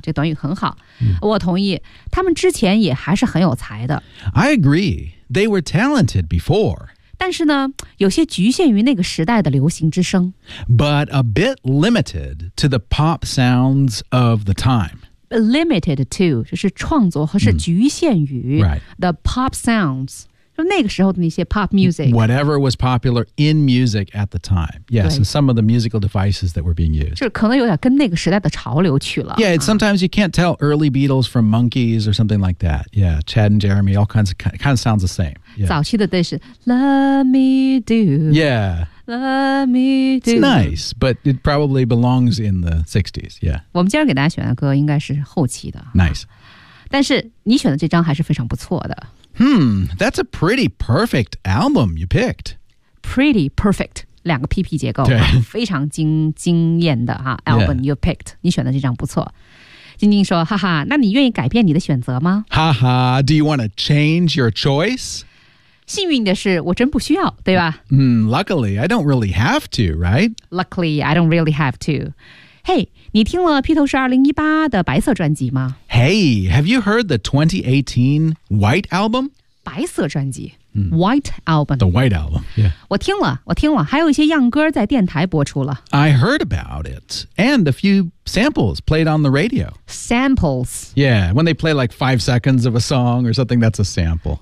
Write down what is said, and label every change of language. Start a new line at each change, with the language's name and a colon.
Chinese: 这短语很好，我同意，他们之前也还是很有才的。I
English: agree, they were talented before.
Chinese: 但是呢，有些局限于那个时代的流行之声。But
English: a bit limited to the pop sounds of the time. Limited to
Chinese: 就是创作和是局限于
English: the pop sounds.
Chinese: 就那个时候的那些 pop music.
English: Whatever was popular in music at the time. Yes, and some of the musical devices that were being used.
Chinese: 就是可能有点跟那个时代的潮流去了。
English: Yeah, it's sometimes you can't tell early Beatles from Monkees or something like that. Yeah, Chad and Jeremy, all kinds of, kind of sounds the same. Yeah.
Chinese: 早期的都是
English: Let me do. Yeah. Let me do. It's nice, but it probably belongs in the 60s. Yeah.
Chinese: 我们今天给大家选的歌应该是后期的。Nice. 但是你选的这张还是非常不错的。
English: Hmm, that's a pretty perfect album you picked. Pretty perfect,
Chinese: 两个 PP 结构，非常惊艳的
English: album you picked.
Chinese: 你选的这张不错。晶晶说，哈哈，那你愿意改变你的选择吗？哈哈,
English: do you want to change your choice?
Chinese: 幸运的是，我真不需要，对吧？
English: Luckily, I don't really have to, right? Luckily, I don't really have to. Hey,
Chinese: 你听了披头士2018的白色专辑吗?
English: Hey, have you heard the 2018 White Album?
Chinese: 白色专辑, White Album.
English: The White Album, yeah.
Chinese: 我听了, 还有一些样歌在电台播出了。
English: I heard about it, and a few samples played on the radio. Samples? Yeah, when they play like 5 seconds of a song or something, that's a sample.